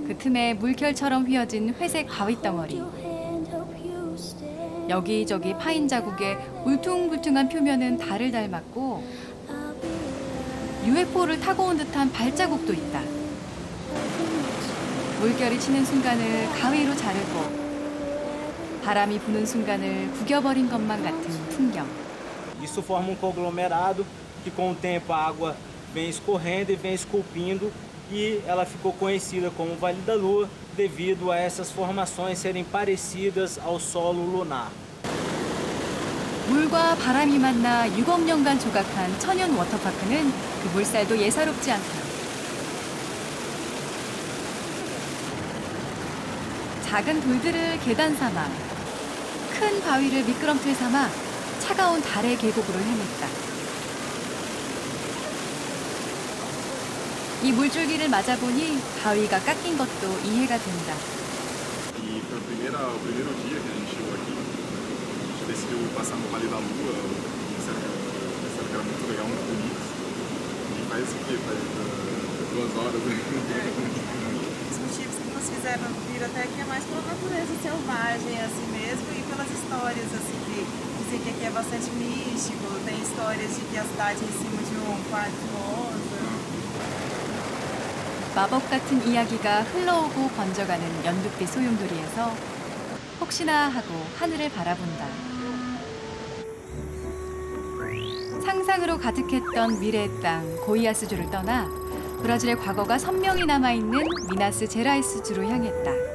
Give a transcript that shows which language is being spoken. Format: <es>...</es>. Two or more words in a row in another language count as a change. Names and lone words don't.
<ko>그 틈에 물결처럼 휘어진 회색 바위덩어리. 여기저기 파인 자국에 울퉁불퉁한 표면은 달을 닮았고 UFO를 타고 온 듯한 발자국도 있다. 물결이 치는 순간을 가위로 자르고 바람이 부는 순간을 구겨버린 것만 같은 풍경.</ko> <pt>Isso forma conglomerado que com o tempo a água vem escorrendo e vem esculpindo e ela ficou conhecida como Vale da Lua devido a essas formações serem parecidas ao solo lunar.</pt> <ko>물과 바람이 만나 6억 년간 조각한 천연 워터파크는 그 물살도 예사롭지 않다. 작은 돌들을 계단 삼아 큰 바위를 미끄럼틀 삼아 차가운 달의 계곡으로 헤맸다. 이 물줄기를 맞아보니 바위가 깎인 것도 이해가 된다.</ko> <pt>E foi o primeiro dia que a gente chegou aqui. A gente decidiu passar no Vale da Lua. Disseram que era muito legal, muito bonito. E faz o quê? Faz 2 horas. Os motivos que nos fizeram vir até aqui é mais pela natureza selvagem assim mesmo e pelas histórias assim que dizem que aqui é bastante místico, tem histórias de que a cidade é em cima de um quarto rosa.</pt> <ko>마법 같은 이야기가 흘러오고 번져가는 연두빛 소용돌이에서 혹시나 하고 하늘을 바라본다. 상상으로 가득했던 미래의 땅 고이아스주를 떠나 브라질의 과거가 선명히 남아있는 미나스 제라이스주로 향했다.</ko>